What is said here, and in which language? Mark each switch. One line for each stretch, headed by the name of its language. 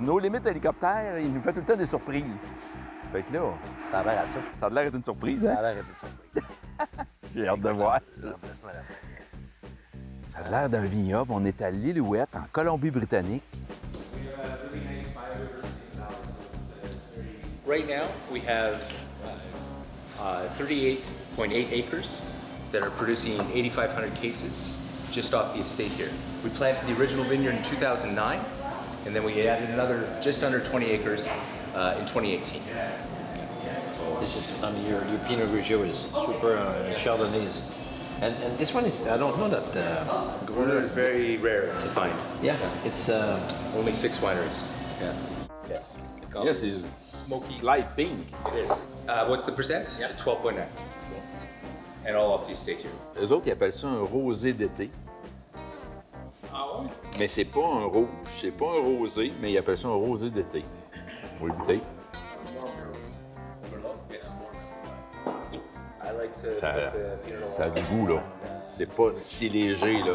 French: Nos Limites Hélicoptères, il nous fait tout le temps des surprises. Fait que là, Ça a l'air à ça. ça a l'air d'être une surprise, Ça hein? a l'air d'être ça. J'ai hâte de voir. Remplace-moi la Ça a l'air d'un vignoble. On est à l'Ilouette, en Colombie-Britannique.
English: Right now, we have 38.8 acres that are producing 8,500 cases just off the estate here. We planted the original vineyard in 2009, and then we added another just under 20 acres in 2018. This is, I mean, your Pinot Grigio is super, Chardonnay is, and this one is, I don't know that. Gruner is very rare to find. Yeah, it's. Only 6 wineries. Yeah. Yes. Yes, it's Smoky. light pink. It is. What's the percent? Yeah. 12.9. And all off the estate here.
French: Eux autres, ils appellent ça un rosé d'été. Ah ouais? Mais c'est pas un rouge, c'est pas un rosé, mais ils appellent ça un rosé d'été. On va goûter.
English: I like to
French: Ça,
English: put the Pinot
French: ça a du goût, là. C'est pas si léger, là.